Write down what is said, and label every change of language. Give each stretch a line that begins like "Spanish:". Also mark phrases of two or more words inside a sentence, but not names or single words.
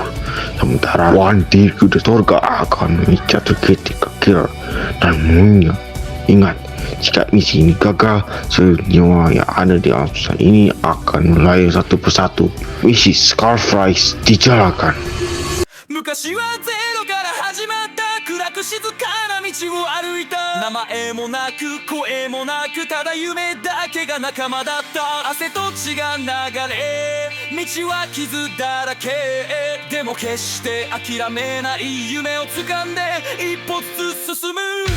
Indonesian: Sementara One, Dirku dan Torga akan memikat Critical Killer dan menangnya. Ingat, jika misi ini gagal, seluruh nyawa yang ada di alam semesta ini akan melayang satu persatu. Misi Scarface dijalankan.
Japanese: 昔はゼロから始まった暗く静かな道を歩いた名前もなく声もなくただ夢だけが仲間だった汗と血が流れ道は傷だらけでも決して諦めない夢を掴んで一歩ずつ進む